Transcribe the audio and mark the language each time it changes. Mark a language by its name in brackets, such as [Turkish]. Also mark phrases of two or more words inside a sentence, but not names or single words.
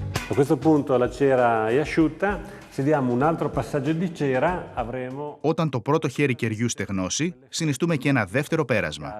[Italian] A questo punto la cera è asciutta, se diamo un altro passaggio di cera avremo [Greek] Όταν το πρώτο χέρι κεριού στεγνώσει, συνιστούμε και ένα δεύτερο πέρασμα.